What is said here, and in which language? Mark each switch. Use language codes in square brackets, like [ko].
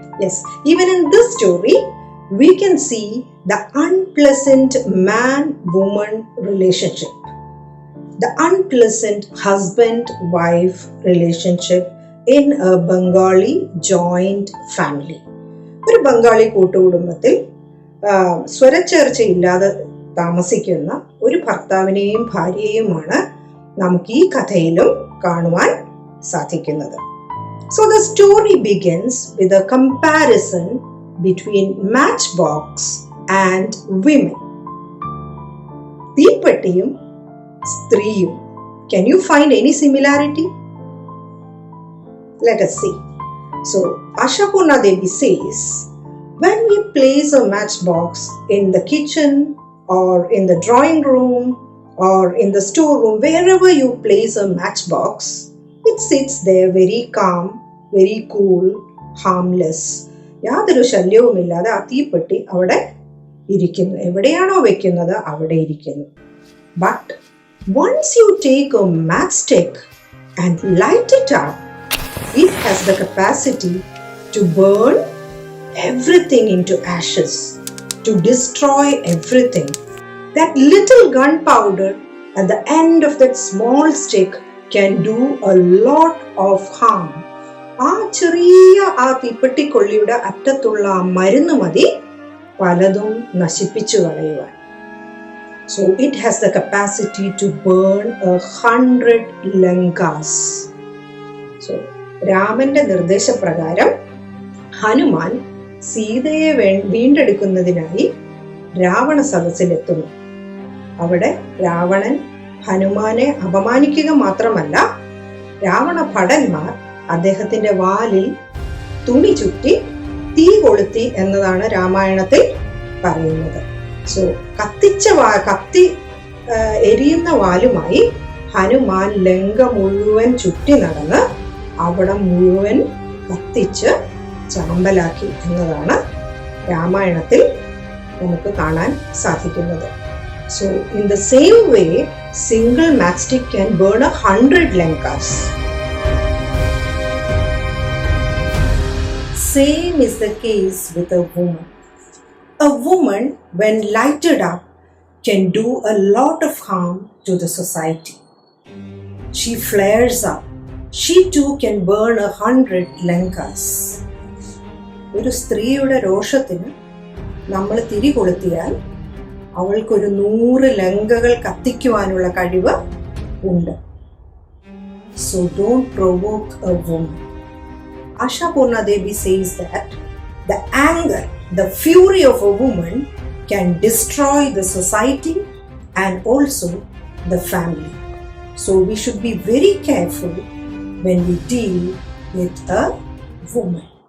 [en] Yes, even in this story, we can see the unpleasant man-woman relationship, the unpleasant husband-wife relationship in a Bengali joint family. [ml] ഒരു ബംഗാളി കൂട്ടുകുടുംബത്തിൽ സ്വരച്ചേർച്ചയില്ലാതെ താമസിക്കുന്ന ഒരു ഭർത്താവിനെയും ഭാര്യയെയുമാണ് നമുക്ക് ഈ കഥയിലും കാണുവാൻ സാധിക്കുന്നത്. [en] So the story begins with a comparison between Matchbox and women. [ml] തീപ്പെട്ടിയും സ്ത്രീയും. [en] Can you find any similarity? Let us see. So Asha Purna Devi says, when we place a matchbox in the kitchen or in the drawing room or in the storeroom, wherever you place a matchbox, it sits there very calm, very cool, harmless. [ml] യാതൊരു ശല്യവുമില്ലാതെ ആ തീപ്പെട്ടി അവിടെ ഇരിക്കുന്നു. എവിടെയാണോ വെക്കുന്നത് അവിടെ ഇരിക്കുന്നു. [en] But once you take a matchstick and light it up, it has the capacity to burn everything into ashes, to destroy everything. That little gunpowder at the end of that small stick can do a lot of harm. [ml] ആ ചെറിയ ആ തീപ്പെട്ടിക്കൊള്ളിയുടെ അറ്റത്തുള്ള ആ മരുന്ന് മതി പലതും നശിപ്പിച്ചു കളയുവാൻ. [en] So it has the capacity to burn 100 Lankas. [ml] So രാമന്റെ നിർദ്ദേശപ്രകാരം ഹനുമാൻ സീതയെ വീണ്ടെടുക്കുന്നതിനായി രാവണ സദസ്സിലെത്തുന്നു. അവിടെ രാവണൻ ഹനുമാനെ അപമാനിക്കുക മാത്രമല്ല, രാവണ ഭടന്മാർ അദ്ദേഹത്തിന്റെ വാലിൽ തുണി ചുറ്റി തീ കൊളുത്തി എന്നതാണ് രാമായണത്തിൽ പറയുന്നത്. സോ കത്തി എരിയുന്ന വാലുമായി ഹനുമാൻ ലങ്ക മുഴുവൻ ചുറ്റി നടന്ന് അവിടെ മുഴുവൻ കത്തിച്ച് ചാമ്പലാക്കി എന്നതാണ് രാമായണത്തിൽ നമുക്ക് കാണാൻ സാധിക്കുന്നത്. [en] So in the same way single matchstick can burn 100 Lankas. Same is the case with a woman. A woman, when lighted up, can do a lot of harm to the society. She flares up. She too can burn 100 Lankas. [ml] ഒരു സ്ത്രീയുടെ രോഷത്തിന് നമ്മൾ തിരി കൊളുത്തിയാൽ അവൾക്കൊരു 100 ലങ്കകൾ കത്തിക്കുവാനുള്ള കഴിവ് ഉണ്ട്. [en] So don't provoke a woman. Asha Purna Devi says that the anger, the fury of a woman can destroy the society and also the family. So we should be very careful when we deal with a woman.